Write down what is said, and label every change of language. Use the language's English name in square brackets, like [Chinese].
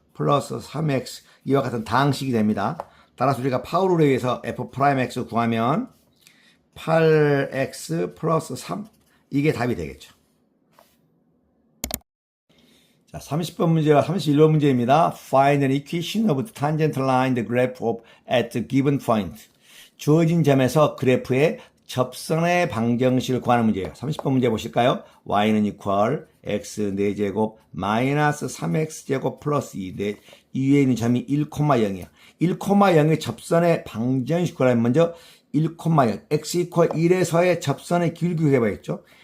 [Korean] 플러스 3x 이와 같은 다항식이 됩니다. 따라서 우리가 파울에 의해서 f'x 구하면 8x 플러스 3 이게 답이 되겠죠. 자, 30번 문제와 31번 문제입니다. [English] Find an equation of the tangent line the graph of at the given point. [Korean] 주어진 점에서 그래프의 접선의 방정식을 구하는 문제예요. 30번 문제 보실까요? y는 equal x 4제곱 마이너스 3x제곱 플러스 2. 이 위에 있는 점이 1,0이야. 1,0의 접선의 방정식 구하려면 먼저 1,0 x equal 1에서의 접선의 기울기를 해봐야겠죠.